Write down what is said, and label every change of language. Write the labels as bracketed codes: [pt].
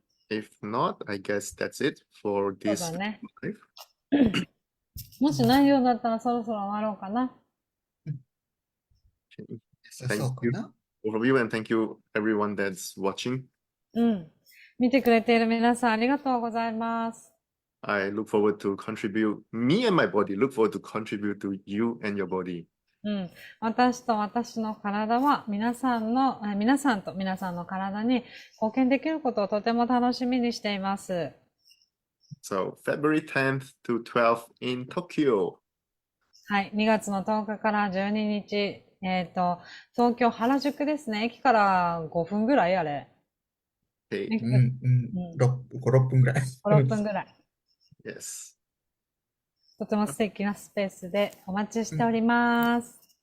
[en] If not, I guess that's it for [ja] そう [en] this [ja] だね。 [en] live. [ja] もしないようだったらそろそろ終わろうかな。 [en] Okay. [ja] さそうかな。 [en] All of you, and thank you everyone that's watching. [ja] 見てくれている皆さんありがとうございます。 [en] I look forward to contribute, me and my body look forward to contribute to you and your body. [ja] 私と私の体は皆さんと皆さんの体に貢献できることをとても楽しみにしています。 [en] So February 10th to 12th in Tokyo. [ja] はい。 2月の10日から12日、東京原宿ですね。駅から5分ぐらいあれ。 [en] Okay. [ja] 5、6分ぐらい。 5、6分ぐらい。 [en] Yes. [ja] とても素敵なスペースでお待ちしております。